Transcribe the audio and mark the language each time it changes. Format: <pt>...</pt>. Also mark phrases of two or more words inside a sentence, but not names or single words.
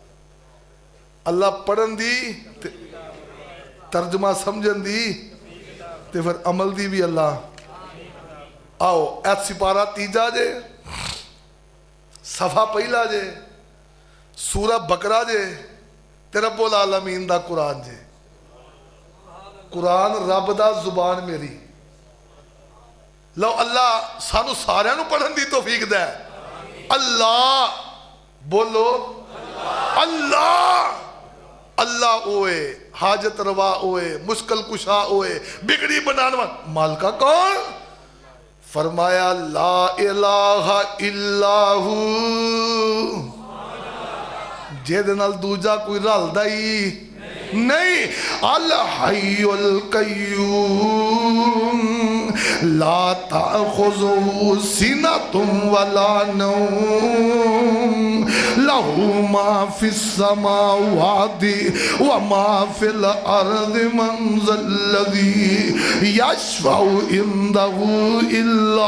<pa>ਅੱਲਾਹ ਪੜ੍ਹਨ ਦੀ ਤੇ ਤਰਜਮਾ ਸਮਝਣ ਦੀ ਤੇ ਫਿਰ ਅਮਲ ਦੀ ਭੀ ਅੱਲਾਹ। ਆਓ ਏ ਸਿਪਾਰਾ ਤੀਜਾ ਜੇ, ਸਫ਼ਾ ਪਹਿਲਾ ਜੇ, ਸੂਰਾ ਬਕਰਾ ਜੇ, ਤੇ ਰੱਬੁਲ ਆਲਮੀਨ ਦਾ ਕੁਰਆਨ ਜੇ। ਕੁਰਆਨ ਰੱਬ ਦਾ ਜ਼ੁਬਾਨ ਮੇਰੀ। ਲੋ ਅੱਲਾਹ ਸਾਨੂੰ ਸਾਰਿਆਂ ਨੂੰ ਪੜ੍ਹਨ ਦੀ ਤੌਫ਼ੀਕ ਦੇ। ਅੱਲਾਹ ਬੋਲੋ, ਅੱਲਾਹ। ਅੱਲਾਹ ਓਏ ਹਾਜਤ ਰਵਾ ਓਏ, ਮੁਸ਼ਕਿਲ ਕੁਸ਼ਾ ਓਏ, ਬਿਗੜੀ ਬਣਾਨੇ ਵਾਲਾ ਮਾਲਿਕਾ ਕੌਣ? ਫ਼ਰਮਾਇਆ</pa> <ar>لا إله إلا هو,</ar> <pa>ਜਿਹਦੇ ਨਾਲ ਦੂਜਾ ਕੋਈ ਰਲਦਾ ਹੀ ਨਹੀਂ।</pa> <ar>الحي القيوم لا تأخذه سنة ولا نوم له ما في السماوات وما في الأرض من ذا الذي يشفع عنده إلا</ar>